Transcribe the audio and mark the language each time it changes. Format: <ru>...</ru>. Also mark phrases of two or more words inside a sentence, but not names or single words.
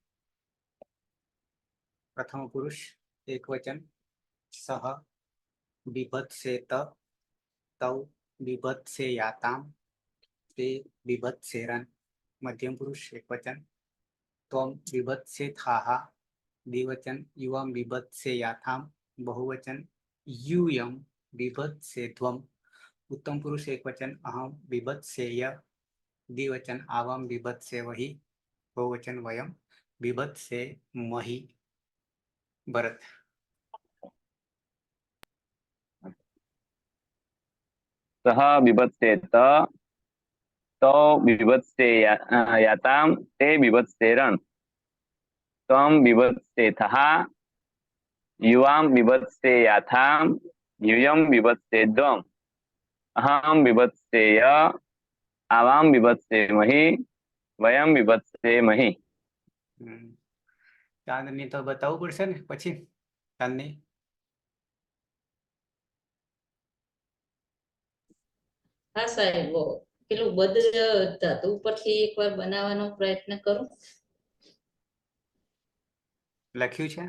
<sa>प्रथम पुरुष एक वचन सह बीभत्सेत तौ बीभत्सेयाताम ते बीभत्सेरन. मध्यम पुरुष एक वचन त्वम बीभत्सेथाह द्विवचन युवम बीभत्सेयाथाम बहुवचन यूयम बीभत्सेध्वम. उत्तम पुरुष एक वचन अहम बीभत्सेय द्विवचन आवम बीभत्सेवहि बहुवचन वयम बीभत्सेमहि. भरत. सः बिभत्सेत तौ बिभत्सेयातां ते बिभत्सेरन् त्वं बिभत्सेथः युवां बिभत्सेयाथां यूयं बिभत्सेध्वम् अहं बिभत्सेय आवां बिभत्सेमहि वयं बिभत्सेमहि.</sa> <gu>ચાંદની તો બતાવવું પડશે ને પછી. ચાંદની હા સાહેબ પેલું બધ ધાતુ ઉપરથી એકવાર બનાવવાનો પ્રયત્ન કરું. લખ્યું છે.</gu>